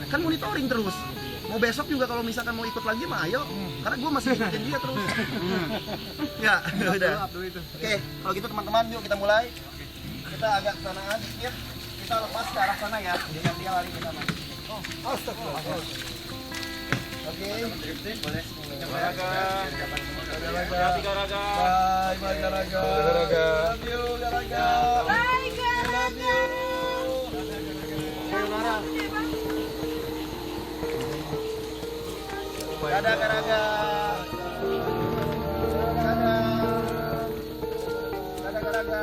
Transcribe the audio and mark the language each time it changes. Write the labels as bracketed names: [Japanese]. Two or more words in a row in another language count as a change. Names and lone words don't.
[Indonesian] Boleh, kan monitoring terus. Mau besok juga kalau misalkan mau ikut lagi mah ayo. Karena gue masih ikutin dia terus. Ya, udah. Oke, kalau gitu teman-teman yuk kita mulai. Kita agak kesanaan dikit. Kita lepas ke arah sana ya. Jangan dia lari ke sana. Astagfirullah. Oke. Boleh. Garaga. Garaga. Bye Garaga. Garaga. [English] Love you Garaga. [Indonesian] Bye Garaga. Dadah Garaga. Dadah Garaga.